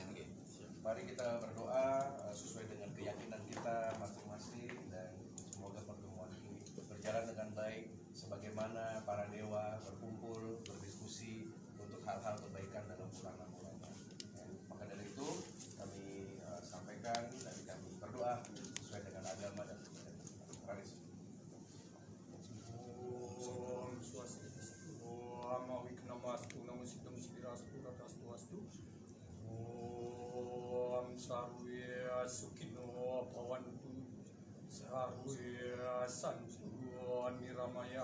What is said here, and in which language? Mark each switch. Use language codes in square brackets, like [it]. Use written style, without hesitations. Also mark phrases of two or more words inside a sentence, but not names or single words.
[id] Mari kita berdoa sesuai dengan keyakinan kita masing-masing, dan semoga pertemuan ini berjalan dengan baik sebagaimana para dewa berkumpul berdiskusi untuk hal-hal kebaikan dalam purana-purana. Ya, maka dari itu kami sampaikan dan kami berdoa sesuai dengan agama dan tradisi. [sa] Om Swastiastu. Om Wiknamastu. Namo Siddham Siddhirastu Ratastu Astu. Om Sarve Sukhino Bhavantu. Sarve Santu Niramaya.